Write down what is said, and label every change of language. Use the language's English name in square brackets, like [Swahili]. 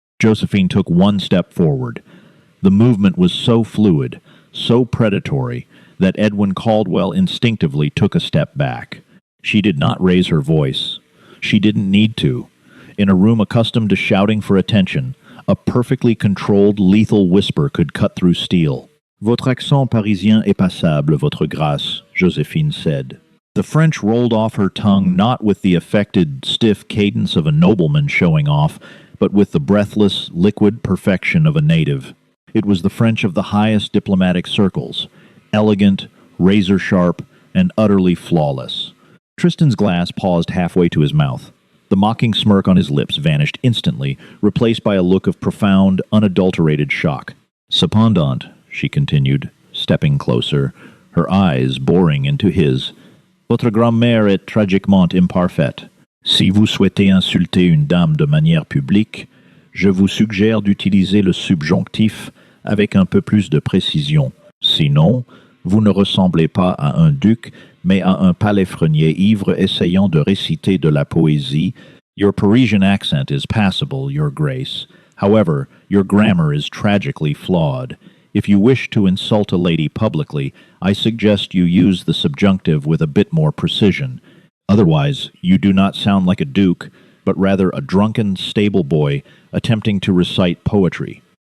[English] Josephine took one step forward. The movement was so fluid, so predatory, that Edwin Caldwell instinctively took a step back. She did not raise her voice. She didn't need to. In a room accustomed to shouting for attention, a perfectly controlled, lethal whisper could cut through steel. [French] Votre accent parisien est passable, votre grâce, [English] Josephine said. The French rolled off her tongue not with the affected, stiff cadence of a nobleman showing off, but with the breathless, liquid perfection of a native. It was the French of the highest diplomatic circles, elegant, razor-sharp, and utterly flawless. Tristan's glass paused halfway to his mouth. The mocking smirk on his lips vanished instantly, replaced by a look of profound, unadulterated shock. [French] Cependant, [English] she continued, stepping closer, her eyes boring into his, [French] votre grammaire est tragiquement imparfaite. Si vous souhaitez insulter une dame de manière publique, je vous suggère d'utiliser le subjonctif avec un peu plus de précision. Sinon, vous ne ressemblez pas à un duc, mais à un palefrenier ivre essayant de réciter de la poésie. [English] Your Parisian accent is passable, Your Grace. However, your grammar is tragically flawed. If you wish to insult a lady publicly, I suggest you use the subjunctive with a bit more precision. Otherwise, you do not sound like a duke, but rather a drunken stable boy attempting to recite poetry.